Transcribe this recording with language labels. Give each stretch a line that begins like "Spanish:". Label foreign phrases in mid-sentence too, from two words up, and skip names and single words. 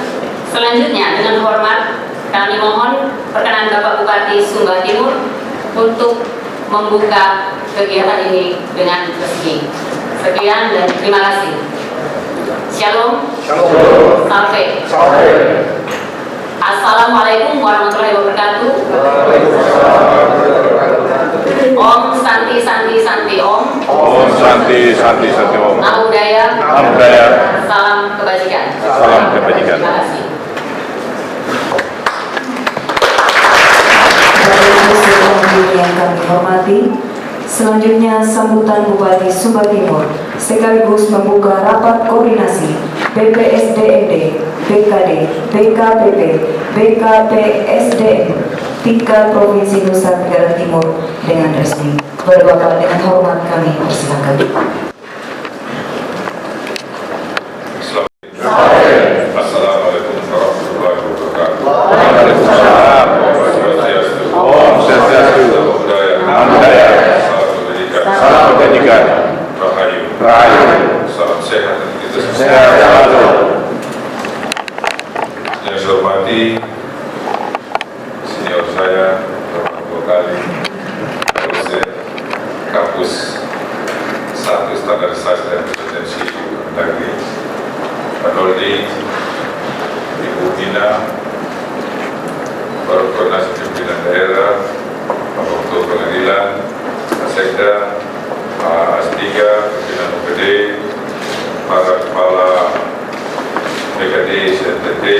Indonesian: Selanjutnya, dengan hormat kami mohon perkenan Bapak Bupati Sumba Timur untuk membuka kegiatan ini dengan resmi. Sekian dan terima kasih. Shalom. Sampai.
Arabic: السلام عليكم ورحمة الله وبركاته.
Sanskrit: Om Santi Santi Santi Om. Om Santi Santi Santi Om.
Pali: Namo Buddhaya. Namo Buddhaya.
Indonesian: Salam kebajikan. Salam kebajikan. Terima kasih. Yang kami hormati, selanjutnya sambutan Bupati Sumba Timur sekaligus membuka rapat koordinasi BPSDMD, BKD, BKPP, BKPSDM 3 Provinsi Nusa Tenggara Timur dengan resmi. Bapak dengan hormat kami persilakan.
Arabic: السلام عليكم ورحمة الله وبركاته. Waalaikumsalam.
Sanskrit: Om Swastiastu.
Pali: Namo Buddhaya.
Indonesian: Salam kebajikan. Salam kebajikan.
Javanese: Rahayu. Rahayu.
Indonesian: Salam sehat dan kita sehat selalu. Yang saya hormati senior saya, Bapak Bupati, dosen kampus 1 Standarisasi dan Kompetensi Negeri, Pak Noldi, Ibu Ina, Baru Koordinasi Pimpinan Daerah, Pak Ketua Pengadilan, Pak Sekda, Pak Asdiga, Pimpinan UPD, para Kepala BKD, CNTT,